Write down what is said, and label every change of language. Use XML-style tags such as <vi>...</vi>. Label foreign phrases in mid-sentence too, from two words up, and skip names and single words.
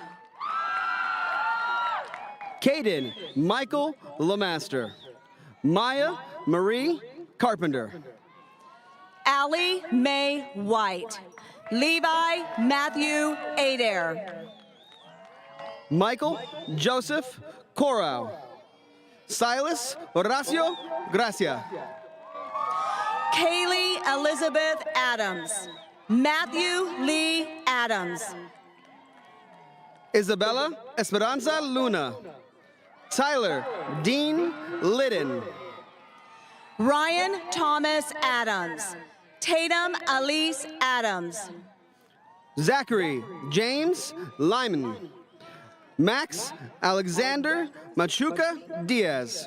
<en>Caden Michael Lemaster. Maya Marie Carpenter. Allie Mae White. Levi Matthew Adair. Michael Joseph Corau. Silas Horacio Gracia. Kaylee Elizabeth Adams. Matthew Lee Adams. Isabella Esperanza Luna. Tyler Dean Liddon. Ryan Thomas Adams. Tatum Elise Adams. Zachary James Lyman. Max Alexander Machuca Diaz.</en>